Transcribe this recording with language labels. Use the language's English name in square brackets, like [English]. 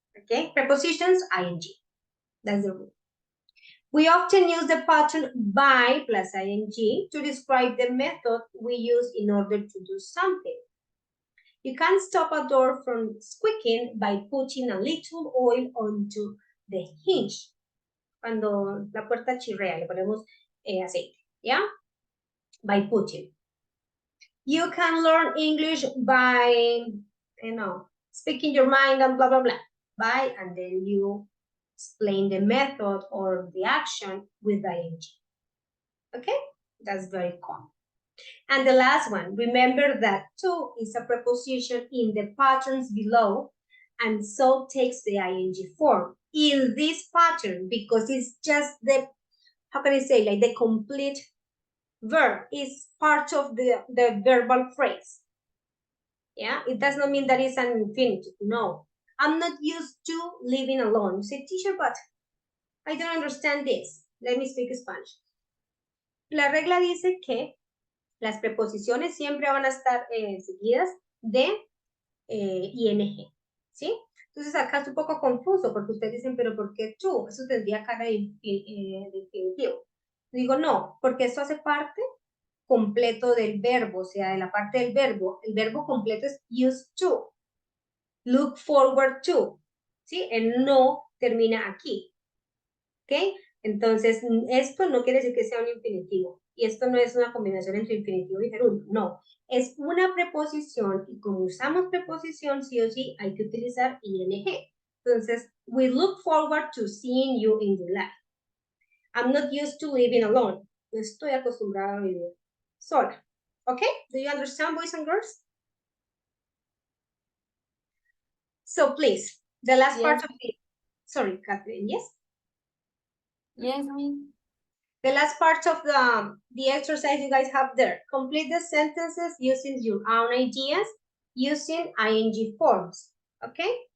[English] Okay, prepositions ING. That's the rule. We often use the pattern by plus ing to describe the method we use in order to do something. You can stop a door from squeaking by putting a little oil onto the hinge. [Spanish] Cuando la puerta chirrea, le ponemos aceite, ¿ya? [English] By putting. You can learn English by, speaking your mind and blah, blah, blah. By, and then you explain the method or the action with ing. Okay, that's very common. And the last one, remember that to is a preposition in the patterns below, and so takes the ing form in this pattern because it's just the, how can I say, like the complete verb is part of the verbal phrase. Yeah, it does not mean that it's an infinitive. No, I'm not used to living alone. You say, teacher, but I don't understand this. Let me speak Spanish. [Spanish] La regla dice que las preposiciones siempre van a estar seguidas de ing, ¿sí? Entonces acá es un poco confuso porque ustedes dicen, pero ¿por qué tú? Eso tendría cara de infinitivo. Digo, no, porque eso hace parte completo del verbo, o sea, de la parte del verbo. El verbo completo es [English] used to, look forward to, [Spanish] ¿sí? El no termina aquí, ¿ok? Entonces, esto no quiere decir que sea un infinitivo. Y esto no es una combinación entre infinitivo y gerundio. No, es una preposición. Y como usamos preposición, sí o sí, hay que utilizar ing. [English] Entonces, we look forward to seeing you in your life. I'm not used to living alone. [Spanish] No estoy acostumbrada a vivir sola. [English] Okay? Do you understand, boys and girls? So please, the last part of the... Sorry, Catherine, yes? Yes, me. The last part of the exercise you guys have there. Complete the sentences using your own ideas, using ing forms, okay?